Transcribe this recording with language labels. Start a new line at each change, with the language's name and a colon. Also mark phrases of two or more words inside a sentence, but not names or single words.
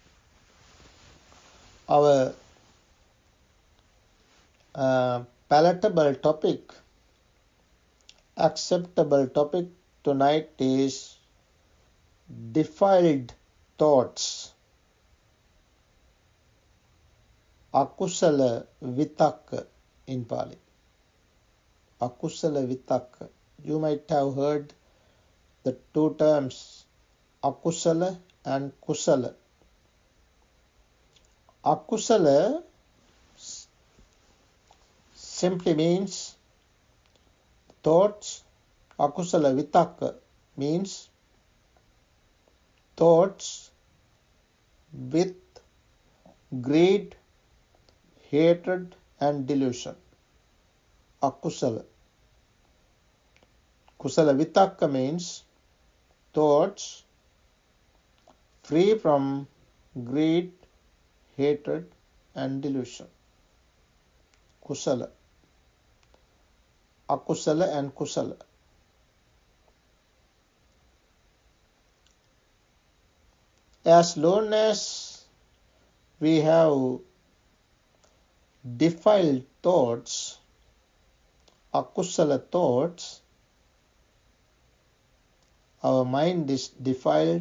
English: Our palatable topic, acceptable topic tonight is defiled thoughts,
Pali: akusala vitakka
English: in Pali.
Pali: Akusala vitakka.
English: You might have heard the two terms akusala and kusala. Akusala simply means thoughts.
Pali: Akusala vitakka
English: means thoughts with greed, hatred and delusion. Akusala.
Pali: Kusala vitakka
English: means thoughts free from greed, hatred and delusion. Kusala. Akusala and kusala. As long as we have defiled thoughts, akusala thoughts, our mind is defiled.